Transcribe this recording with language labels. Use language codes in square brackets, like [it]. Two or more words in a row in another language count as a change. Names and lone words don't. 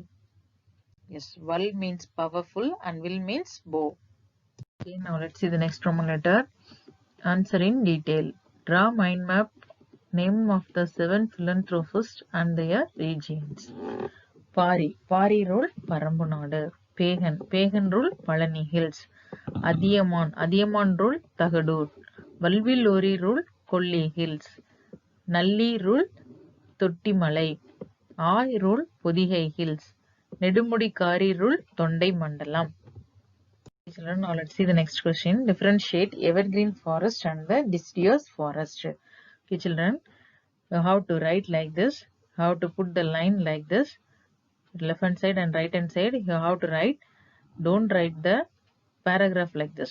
[en] Yes, Val means powerful and Will means bow. Okay, now let's see the next Roman letter. Answer in detail. Draw mind map, name of the 7 philanthropists and their regions. Pari. Pari rule Parambunadu. Pagan. Pagan rule Palani Hills. Adiyaman. Adiyaman rule Tagadur. Valvilori rule Kolli Hills. Nalli rule Tottimalai. Ai rule Podigai Hills. Nedumudi Kari rule Tondai Mandalam. Children, now let's see the next question. Differentiate evergreen forest and the deciduous forest. Okay, children, you have to write like this. How to put the line like this. Left hand side and right hand side, you have to write. Don't write the paragraph like this.